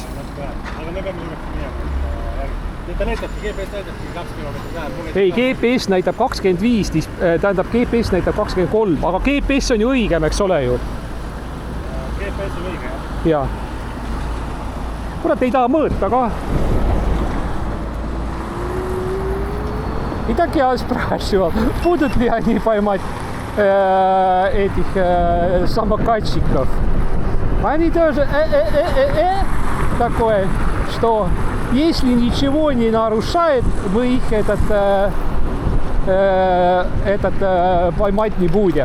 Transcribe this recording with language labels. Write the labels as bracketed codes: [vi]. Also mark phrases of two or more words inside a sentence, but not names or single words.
[et] Aga me peame suureks minema. Ta näitabki, GPS näitabki 2 kilomeetrit vähem. Ei, GPS näitab 25, tähendab GPS näitab 23, aga GPS on ju õigem, eks ole ju? GPS on õige, jah. Jaa. Kurat, ei taha mõõta ka. [ru] И так я спрашивал, будут ли они поймать этих самокатчиков. Они тоже такое, что если ничего не нарушает, мы их поймать не будем.